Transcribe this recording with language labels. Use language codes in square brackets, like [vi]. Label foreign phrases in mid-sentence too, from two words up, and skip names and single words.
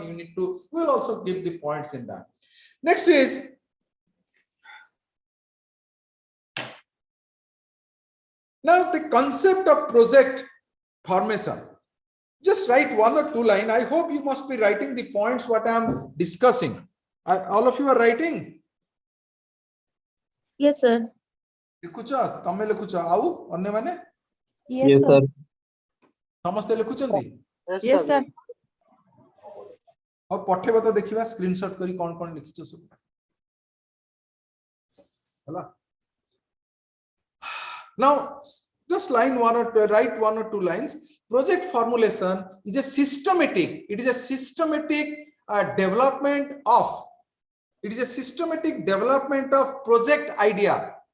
[en] You need to, we will also give the points in that. Next is now the concept of project formation. Just write one or two lines. I hope you must be writing the points what I am discussing. All of you are writing? Yes, sir. [or] ଲେଖୁଛ ତମେ ଲେଖୁଛ ଆଉ ଅନ୍ୟ ମାନେ? [en] Yes, sir. [or] ସମସ୍ତେ ଲେଖୁଛନ୍ତି? [en] Yes, sir. [or] ଆଉ ପଠେଇବ ତ ଦେଖିବା ସ୍କ୍ରିନସଟ କରି କୋନ କୋନ ଲେଖିଛ ସବୁ. हला. [en] Now just line one or two, write one or two lines. Project formulation is a systematic, it is a systematic development of, it is a systematic development of project idea.